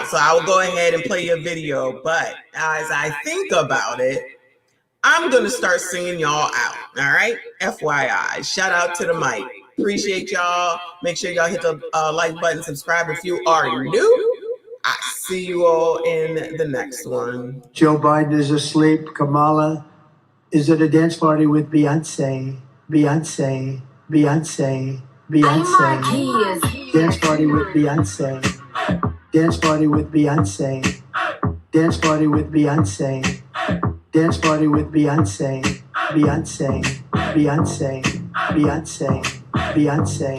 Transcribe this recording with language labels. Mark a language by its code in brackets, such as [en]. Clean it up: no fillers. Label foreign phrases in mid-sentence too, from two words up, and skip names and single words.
[en] So I will go ahead and play your video. But as I think about it, I'm going to start singing y'all out, all right? FYI. Shout out to the mic. Appreciate y'all. Make sure y'all hit the like button, subscribe if you are new. I see you all in the next one. Joe Biden is asleep. Kamala is at a dance party with Beyonce. Beyonce. Beyonce. Beyonce. Dance party with Beyonce. Dance party with Beyonce. Dance party with Beyonce. Dance party with Beyonce, Beyonce, Beyonce, Beyonce, Beyonce.